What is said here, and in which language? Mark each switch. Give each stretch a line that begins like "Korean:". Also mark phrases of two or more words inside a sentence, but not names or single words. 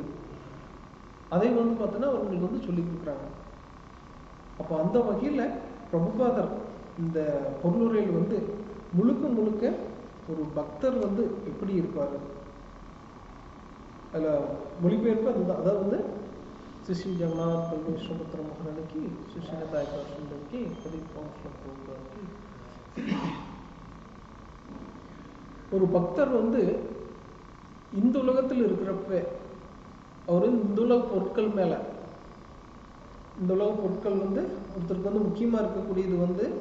Tamil: அதை வந்து பார்த்தீங்கன்னா அவங்களுக்கு வந்து சொல்லி கொடுக்குறாங்க. அப்போ அந்த வகையில் பிரபுபாதர் இந்த பொருளுரையில் வந்து முழுக்க முழுக்க ஒரு பக்தர் வந்து எப்படி இருப்பார் அதில் மொழிபெயர்ப்பு அதுதான். அதாவது வந்து
Hindi: श्री जगन्नाथ बलवेश्वर महाराज की, श्री दायिका सुंदर की,
Tamil: ஒரு பக்தர் வந்து இந்த உலகத்தில் இருக்கிறப்ப அவர் இந்த உலக பொருட்கள் மேல, இந்த உலக பொருட்கள் வந்து ஒருத்தருக்கு வந்து முக்கியமா இருக்கக்கூடியது வந்து